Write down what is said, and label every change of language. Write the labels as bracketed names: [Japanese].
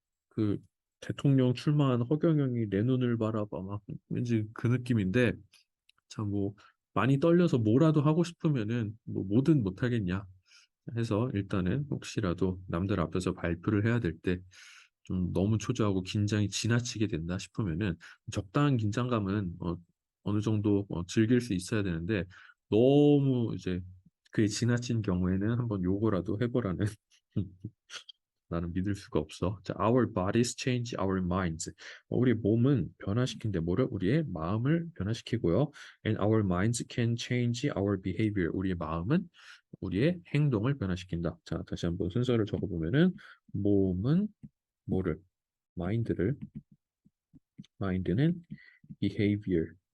[Korean] 그 대통령 출마한 허경영이 내 눈을 바라봐 막 왠지 그 느낌인데 참 뭐 많이 떨려서 뭐라도 하고 싶으면은 뭐 뭐든 못하겠냐 해서 일단은 혹시라도 남들 앞에서 발표를 해야 될 때 좀 너무 초조하고 긴장이 지나치게 된다 싶으면은 적당한 긴장감은 어느 정도 즐길 수 있어야 되는데 너무 이제 그게 지나친 경우에는 한번 요거라도 해보라는 나는 믿을 수가 없어. [English] 자, our bodies change our minds. [Korean] 우리 몸은 변화시킨대 뭐를? 우리의 마음을 변화시키고요. [English] And our minds can change our behavior. [Korean] 우리의 마음은 우리의 행동을 변화시킨다. 자, 다시 한번 순서를 적어보면은 몸은 뭐를? 마인드를, 마인드는 behavior.